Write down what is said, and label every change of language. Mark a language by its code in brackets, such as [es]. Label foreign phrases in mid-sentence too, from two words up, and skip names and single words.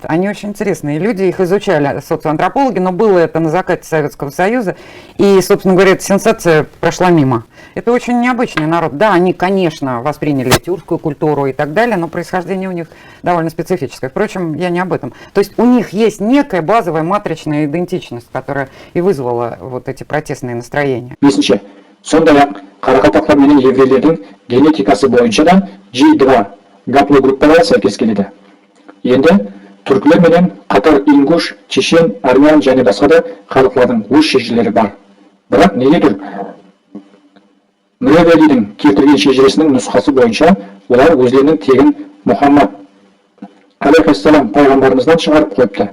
[ru] Они очень интересные люди, их изучали социоантропологи, но было это на закате Советского Союза, и, собственно говоря, эта сенсация прошла мимо. Это очень необычный народ. Да, они, конечно, восприняли тюркскую культуру и так далее, но происхождение у них довольно специфическое. Впрочем, я не об этом. То есть у них есть некая базовая матричная идентичность, которая и вызвала вот эти протестные настроения. [kk] Бесінші, сондай-ақ қарақалпақтар менен еврейлердің генетикасы бойынша да G2 гаплогруппалары сәйкес келеді. Енді түркілер менен қатар ингуш, чешен, армян және басқа да халықтардың өз шежірелері бар. Бірақ негедір Мүревелидің келтірген шежіресінің нұсқасы бойынша олар өздерінің тегін Мұхаммад алейхиссалам пайғамбарымыздан шығарып қойыпты.